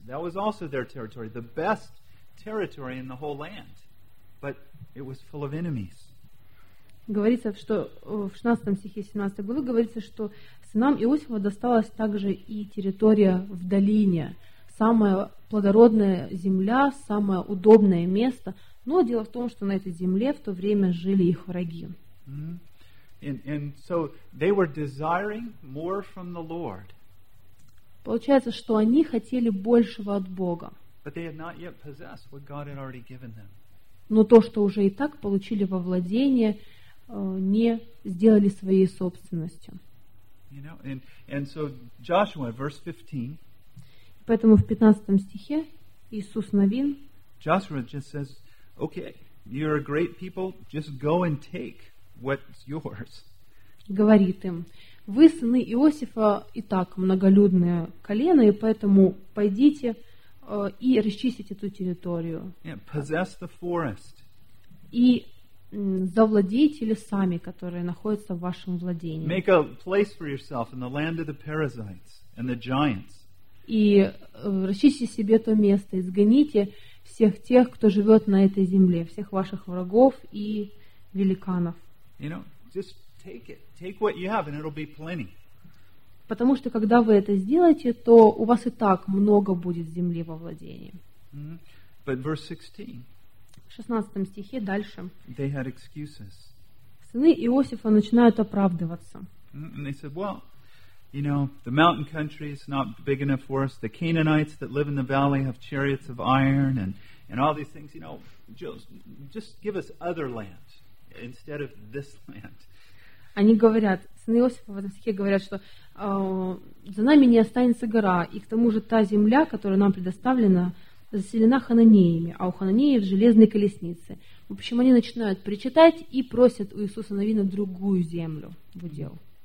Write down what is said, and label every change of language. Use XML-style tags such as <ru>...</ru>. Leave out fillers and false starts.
<en>That was also their territory, the best territory in the whole land. But it was full of enemies.</en> <ru>Говорится, что в 16 стихе 17 главы говорится, что сынам Иосифа досталась также и территория в долине. Самая плодородная земля, самое удобное место. Но дело в том, что на этой земле в то время жили их враги. Mm-hmm.</ru> <en>And so they were desiring more from the Lord.</en> <ru>Получается, что они хотели большего от Бога.</ru> <en>But they had not yet possessed what God had already given them.</en> <ru>Но то, что уже и так получили во владение, не сделали своей собственностью.</ru> <en>You know, and so Joshua, verse 15.</en> <ru>Поэтому в 15 стихе Иисус Навин</ru> <en>Joshua just says, okay, you're a great people, just go and take what's yours.</en> <ru>Говорит им, вы сыны Иосифа и так многолюдное колено, и поэтому пойдите и расчистите эту территорию.</ru> <en>Yeah, possess the forest.</en> <ru>И завладеете лесами, которые находятся в вашем владении.</ru> <en>Make a place for yourself in the land of the Perizzites and the giants.</en> <ru>И расчистите себе то место, изгоните всех тех, кто живет на этой земле, всех ваших врагов и великанов.</ru> <en>You know, just take it, take what you have, and it'll be plenty.</en> <ru>Потому что когда вы это сделаете, то у вас и так много будет земли во владении.</ru> <en>But verse 16.</en> <ru>В 16 стихе дальше.</ru> <en>They had excuses.</en> <ru>Сыны Иосифа начинают оправдываться.</ru> <en>And they said, well, you know, the mountain country is not big enough for us. The Canaanites that live in the valley have chariots of iron and all these things. You know, just give us other land instead of this land.</en> <ru>Они говорят, сыны Иосифа в этом стихе говорят, что за нами не останется гора, и к тому же та земля, которая нам предоставлена, заселена хананеями, а у хананеев железные колесницы. В общем, они начинают причитать и просят у Иисуса Навина другую землю в удел.</ru>